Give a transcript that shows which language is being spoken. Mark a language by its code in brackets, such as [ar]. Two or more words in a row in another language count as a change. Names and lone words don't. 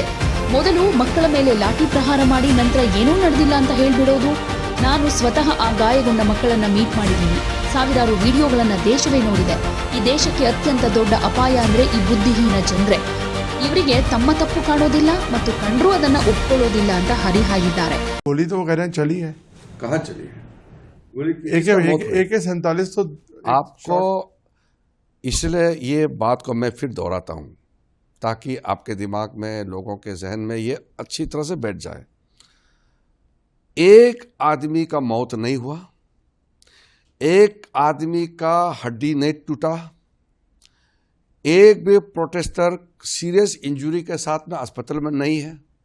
[kn] ಮೊದಲು ಮಕ್ಕಳ ಮೇಲೆ ಲಾಠಿ ಪ್ರಹಾರ ಮಾಡಿ ನಂತರ ಏನೂ ನಡೆದಿಲ್ಲ ಅಂತ ಹೇಳ್ಬಿಡೋದು. ನಾನು ಸ್ವತಃ ಆ ಗಾಯಗೊಂಡ ಮಕ್ಕಳನ್ನ ಮೀಟ್ ಮಾಡಿದ್ದೀನಿ. ಸಾವಿರಾರು ವಿಡಿಯೋಗಳನ್ನ ದೇಶವೇ ನೋಡಿದೆ. ಈ ದೇಶಕ್ಕೆ ಅತ್ಯಂತ ದೊಡ್ಡ ಅಪಾಯ ಅಂದ್ರೆ ಈ ಬುದ್ಧಿಹೀನ ಜನರೇ. ಇವರಿಗೆ ತಮ್ಮ ತಪ್ಪು ಕಾಣೋದಿಲ್ಲ ಮತ್ತು ಕಂಡ್ರೂ ಅದನ್ನ ಒಪ್ಕೊಳ್ಳೋದಿಲ್ಲ ಅಂತ ಹರಿಹಾಯ್ದಿದ್ದಾರೆ. [hi] आपको इसलिए ये बात को मैं फिर दोहराता हूँ ताकि आपके दिमाग में, लोगों के जहन में ये अच्छी तरह से बैठ जाए. एक आदमी का मौत नहीं हुआ, एक आदमी का हड्डी नहीं टूटा, एक भी प्रोटेस्टर [en] serious injury [hi] के साथ में अस्पताल में नहीं है.